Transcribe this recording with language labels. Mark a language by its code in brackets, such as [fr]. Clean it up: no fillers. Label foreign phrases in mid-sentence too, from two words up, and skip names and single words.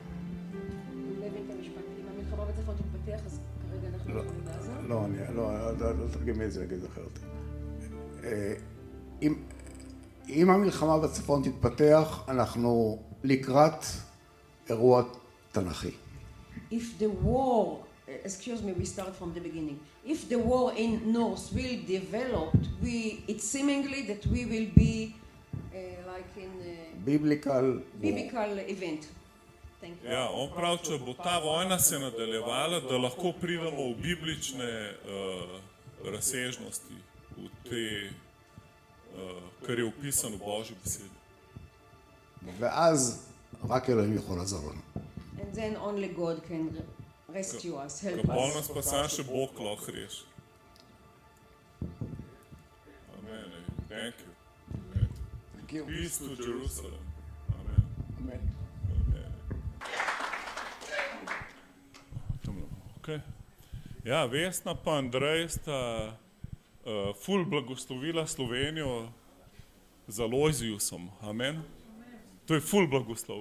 [he] לא, לא תרגמי את זה נגיד אחרת. אם המלחמה בצפון תתפתח, אנחנו לקראת אירוע תנ"כי. [en] If the war, excuse me, we start from the beginning. If the war in north will develop, it's seemingly that we will be like in a biblical event. Thank you. [sl] ja, on pravi, če bo ta vojna se nadaljevala, da lahko pridemo v biblične razsežnosti, v te, kar je opisano v Božji besedi. [he] ואז רק אלוהים יכול לעזור לנו. [en] And then only God can rescue us, help [sl] Ko pol [en] us. [sl] nas pa sam še Bog lahko reši. [en] Amen. Thank you. Thank you. Peace to Jerusalem. Amen. Amen. Okay. [sl] Ja, Vesna pa Andrej sta ful blagoslovila Slovenijo z Alojzijusom. Amen. To je ful blagoslov.